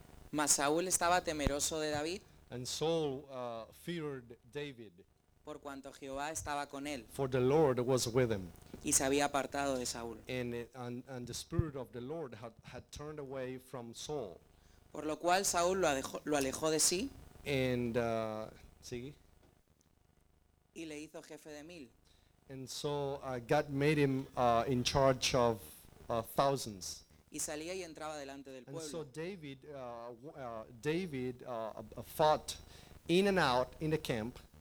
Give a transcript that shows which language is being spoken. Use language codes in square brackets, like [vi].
[es] Mas Saúl estaba temeroso de David. [en] And Saul feared David. [es] Por cuanto Jehová estaba con él. [en] For the Lord was with him. [es] Y se había apartado de Saúl. [en] And the spirit of the Lord had turned away from Saul. [es] Por lo cual Saúl lo alejó de sí. [en] And see. [es] Y le hizo jefe de mil. [en] And so God made him in charge of thousands. [es] Y salía y entraba delante del pueblo. [en] And so David fought in and out in the camp.